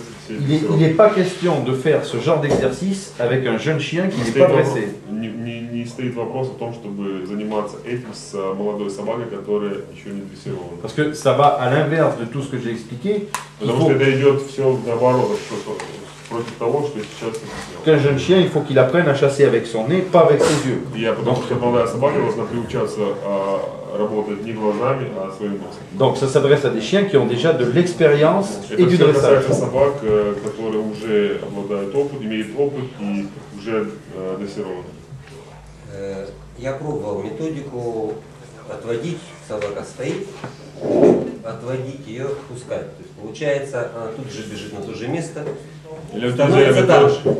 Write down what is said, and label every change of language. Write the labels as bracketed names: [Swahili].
[French] Il n'est pas question de faire ce genre d'exercice avec un jeune chien qui n'est pas dressé. [Russian] Не стоит вопрос о том, чтобы заниматься этим с молодой собакой, которая еще не дрессирована. [French] Parce que ça va à l'inverse de tout ce que j'ai expliqué. [Russian] Потому что это идет все наоборот, против того, что сейчас сделано. [French] Qu'un jeune chien, il faut qu'il apprenne à chasser avec son nez, pas avec ses yeux. [Russian] Потому что молодая собака должна приучаться работать не глазами, а своим носом. [French] Donc ça s'adresse à des chiens qui ont déjà de l'expérience et du [Russian] Это [French] dressage. [Russian] касается собак, которые уже обладают опытом, имеют опыт и уже дрессированы. Я пробовал методику отводить, собака стоит, отводить ее, пускать. То есть получается, она тут же бежит на то же место, становится там.